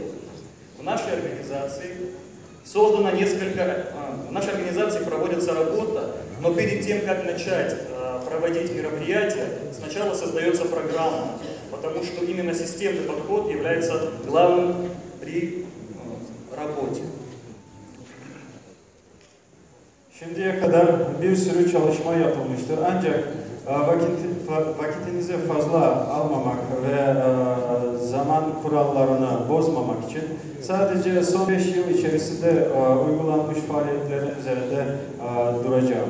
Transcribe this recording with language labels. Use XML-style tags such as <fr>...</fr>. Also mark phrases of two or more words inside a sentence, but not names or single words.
<ru>В нашей организации проводится работа, но перед тем, как начать проводить мероприятия, сначала создается программа, потому что именно системный подход является главным при работе.</ru> <tr>Şimdiye kadar bir sürü çalışma yapılmıştır. Ancak vakitinizi fazla almamak ve zaman kurallarını bozmamak için sadece son 5 yıl içerisinde uygulanmış faaliyetlerin üzerinde duracağım.</tr>